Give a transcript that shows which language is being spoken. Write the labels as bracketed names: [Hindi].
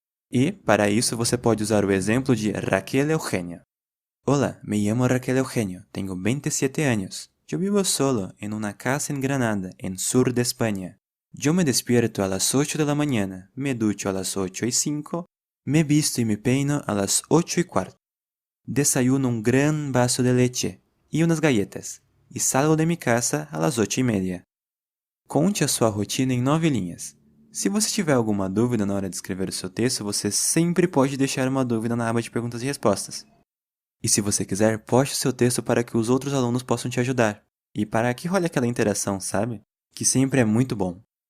[Portuguese] E, para isso, você pode usar o exemplo de Raquel Eugenio. [Spanish] Hola, me llamo Raquel Eugenio, tengo 27 años. Yo vivo solo en una casa en Granada, en sur de España. Yo me despierto a las 8 de la mañana, me ducho a las 8:05, me visto y me peino a las 8:15. Desayuno un gran vaso de leche y unas galletas, y salgo de mi casa a las 8:30. [Portuguese] Conte a sua rotina em 9 linhas. Se você tiver alguma dúvida na hora de escrever o seu texto, você sempre pode deixar uma dúvida na aba de perguntas e respostas. E se você quiser, poste o seu texto para que os outros alunos possam te ajudar. E para que role aquela interação, sabe? Que sempre é muito bom.